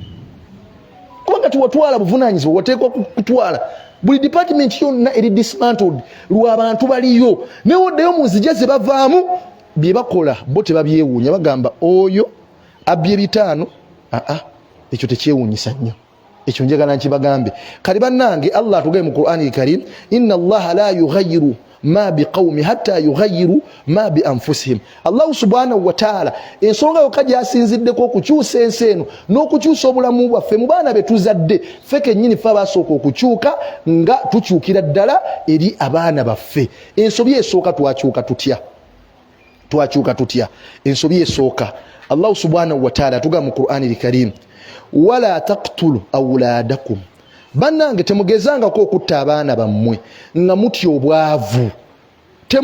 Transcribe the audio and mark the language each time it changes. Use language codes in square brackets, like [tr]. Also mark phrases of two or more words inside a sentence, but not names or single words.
[lg] Kubanga tiwatwala buvunaanyizibwa, wateekwa kutwala buli department yonna eri dismantled lw'abantu baliyo. Newoddeyo mu nzija ze bavaamu bye bakola bo tebabyewuunya, bagamba oyo abbye 5. Ekyo tekyewuunyisa nnyo. Ekyo njagala nkibagambe. Kali bannange Allah atugambye mu Qur'ani al-Karim [ar] إن الله لا يغير ما بقوم حتى يغيروا ما بأنفسهم. الله سبحانه وتعالى [lg] ensonga yokka gy'asinziddeko okukyusa ensi eno n'okukyusa obulamu bwaffe mu baana be tuzadde ffe kennyini ffe abasooka okukyuka nga tukyukira ddala eri abaana baffe. Ensobi esooka twakyuka tutya. Ensobi esooka [ar] الله سبحانه وتعالى [lg] atugambye mu Qur'ani al-Karim [ar] ولا تقتلوا أولادكم, [lg] bannange temugezangako okutta abaana bammwe nga mutya obwavu.